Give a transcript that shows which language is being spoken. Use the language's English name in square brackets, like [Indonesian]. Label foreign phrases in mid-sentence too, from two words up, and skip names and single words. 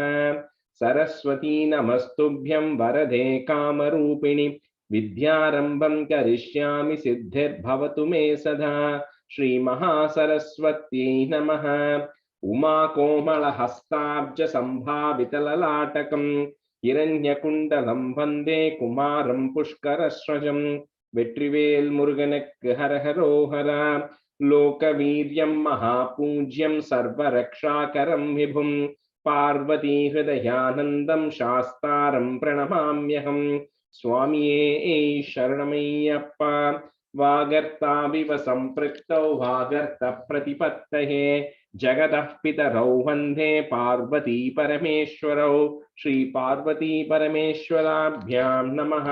[Sanskrit] सरस्वती नमस्तुभ्यं वरदे कामरूपिणि विद्यारंभं करिष्यामि सिद्धिर्भवतु मे सदा। श्री महासरस्वत्यै नमः। उमा कोमलहस्ताब्ज संभावितललाटकं हिरण्यकुण्डलं वन्दे कुमारं पुष्करस्रजं। [Tamil] வெற்றிவேல் முருகனுக்கு ஹரஹரோஹரா. [Sanskrit] लोकवीर्यं महापूज्यं सर्वरक्षाकरं विभुं पार्वती हृदयानन्दं शास्तारं प्रणमाम्यहं. [Tamil] சுவாமியே சரணமய்யப்பா। [Sanskrit] वागर्ताविव सम्पृक्तौ वागर्तप्रतिपत्तये जगतः पितरौ वन्दे पार्वती परमेश्वरौ। श्री पार्वती परमेश्वराभ्यां नमः।